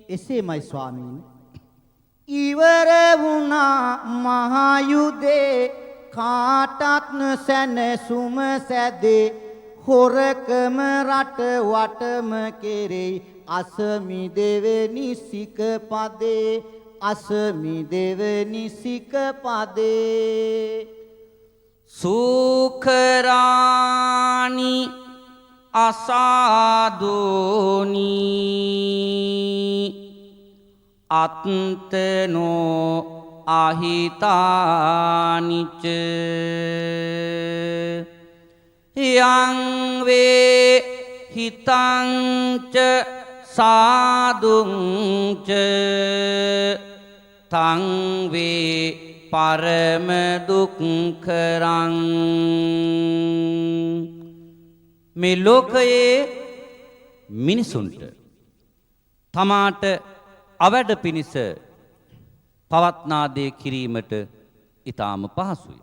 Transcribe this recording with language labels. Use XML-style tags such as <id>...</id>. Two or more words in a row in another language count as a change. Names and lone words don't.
<si>එසේමයි ස්වාමීනි ඉවර වුණා මහයුදේ කාටත් සැනසුම සැදේ හොරකම රට වටම කෙරෙයි අසමි දෙවෙනි සිකපදේ අසමි දෙවෙනි සිකපදේ</si> <pi>සුකරානි අසාදෝනි අත්තනෝ අහිතානිච යං වේ හිතංච සාදුංච තං වේ පරම දුක්ඛරං</pi> <si>මේ ලෝකයේ මිනිසුන්ට තමාට අවැඩ පිණිස පවත්නා දේ කිරීමට ඊටාම පහසුය.</si>